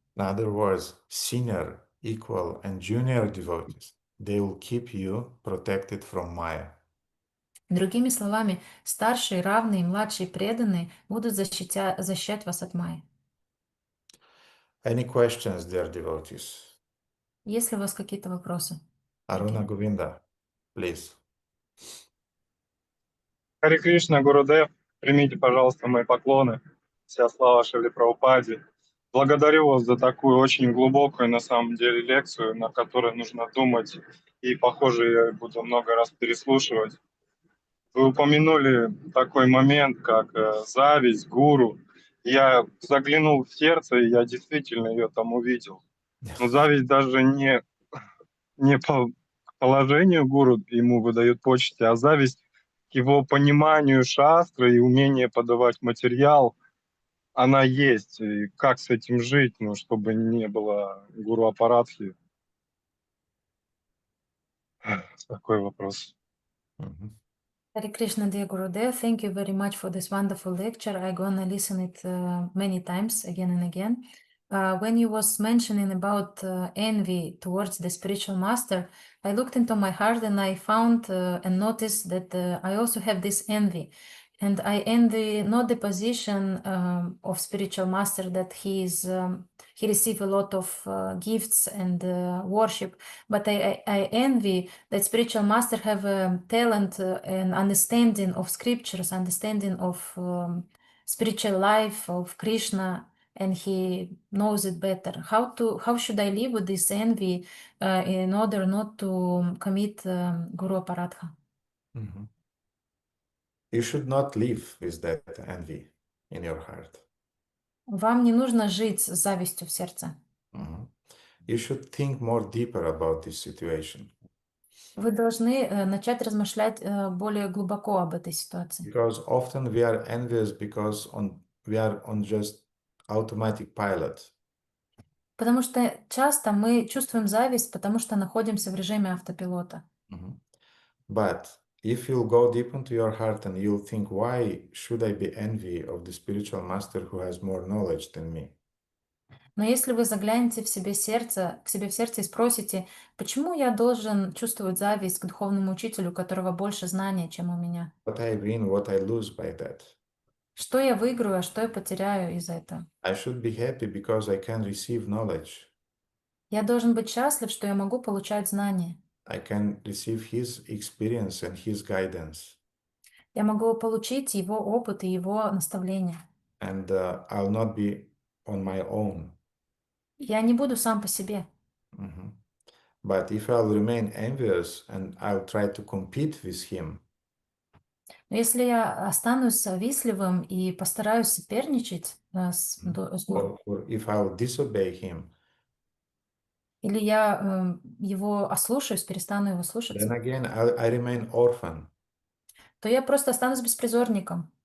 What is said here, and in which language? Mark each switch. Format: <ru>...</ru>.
<en>In other words, senior, equal, and junior devotees, they will keep you protected from Maya.</en> <ru>Другими словами, старшие, равные и младшие преданные будут защищать вас от майи.</ru> <en>Any questions, dear devotees?</en> <ru>Есть ли у вас какие-то вопросы?</ru> <en>Aruna Govinda, please.</en> <ru>Харе Кришна, Гурудев, примите, пожалуйста, мои поклоны. Вся слава Шриле Прабхупаде. Благодарю вас за такую очень глубокую, на самом деле, лекцию, на которой нужно думать, и, похоже, я буду много раз переслушивать. Вы упомянули такой момент, как зависть, гуру. Я заглянул в сердце, и я действительно ее там увидел. Но зависть даже не по положению гуру ему выдает почести, а зависть к его пониманию шастры и умение подавать материал, она есть. И как с этим жить, ну, чтобы не было гуру аппаратхи? Такой вопрос.</ru> <en>Hare Krishna, dear Gurudev, thank you very much for this wonderful lecture. I'm gonna listen it many times, again and again. When you was mentioning about envy towards the spiritual master, I looked into my heart and I found and noticed that I also have this envy. And I envy not the position of spiritual master that he received a lot of gifts and worship, but I envy that spiritual master have a talent and understanding of scriptures, understanding of spiritual life of Krishna, and he knows it better. How should I live with this envy in order not to commit Guru Aparadha? Mhm. You should not live with that envy in your heart.</en> <ru>Вам не нужно жить с завистью в сердце.</ru> <en>You should think more deeper about this situation.</en> <ru>Вы должны начать размышлять более глубоко об этой ситуации.</ru> <en>Because often we are envious because we are on just automatic pilot.</en> <ru>Потому что часто мы чувствуем зависть, потому что находимся в режиме автопилота.</ru> <en>But if you'll go deep into your heart and you'll think, why should I be envy of the spiritual master who has more knowledge than me?</en> <ru>Но если вы заглянете к себе в сердце и спросите, почему я должен чувствовать зависть к духовному учителю, у которого больше знаний, чем у меня?</ru> <en>What I win, what I lose by that?</en> <ru>Что я выиграю, а что я потеряю из-за этого?</ru> <en>I should be happy because I can receive knowledge.</en> <ru>Я должен быть счастлив, что я могу получать знания.</ru> <en>I can receive his experience and his guidance.</en> <ru>Я могу получить его опыт и его наставления.</ru> <en>And I'll not be on my own.</en> <ru>Я не буду сам по себе.</ru> <en>But if I'll remain envious and I'll try to compete with him,</en> <ru>Но если я останусь завистливым и постараюсь соперничать с Богом,</ru> <en>or if I will disobey him,</en> <ru>или я его ослушаюсь, перестану его</ru> <en>then</en> <ru>слушаться,</ru> <en>again I remain orphan.</en> <ru>то я просто останусь беспризорником.</ru>